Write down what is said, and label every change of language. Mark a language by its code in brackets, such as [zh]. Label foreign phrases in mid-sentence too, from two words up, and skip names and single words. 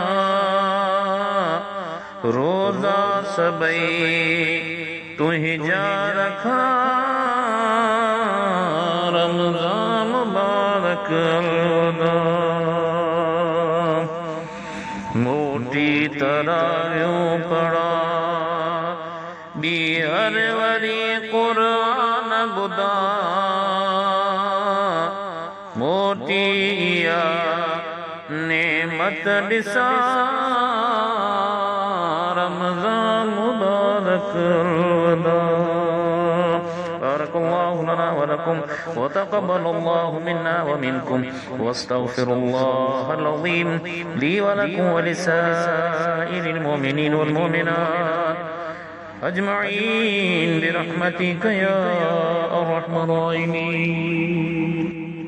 [sd] रोज़ा सबई तुंहिंजा रखां रमज़ान मुबारक अलवदा मोटी तरावियूं पढ़ा ॿीहर वरी क़ुरान ॿुधा मोटी इहा नेमत ॾिसां रमज़ान मुबारक अलवदा [ar] بارك الله لنا ولكم وتقبل الله منا ومنكم واستغفر الله العظيم لي ولكم ولسائر المؤمنين والمؤمنات أجمعين برحمتك يا أرحم الراحمين.